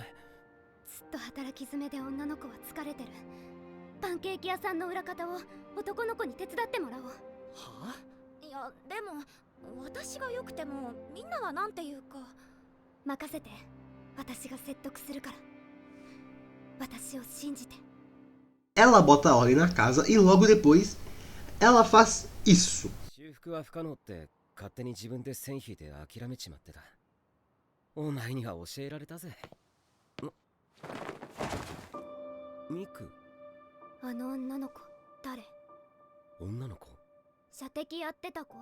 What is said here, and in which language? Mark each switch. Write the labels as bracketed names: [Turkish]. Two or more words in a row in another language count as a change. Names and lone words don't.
[Japanese] ずっと働き詰めで女の子は疲れてる。パンケーキ屋さんの裏方を男の子に手伝ってもらおう。はあ？いや、でも私が良くてもみんなはなんていうか。任せて。私が説得するから。私を信じて。 [Portuguese] Ela bota a ordem na casa e logo depois ela faz isso. [Japanese] 修復は不可能って勝手に自分で線引いて諦めちまってた。お前には教えられたぜ。ミク。あの女の子誰？女の子？射的やってた子。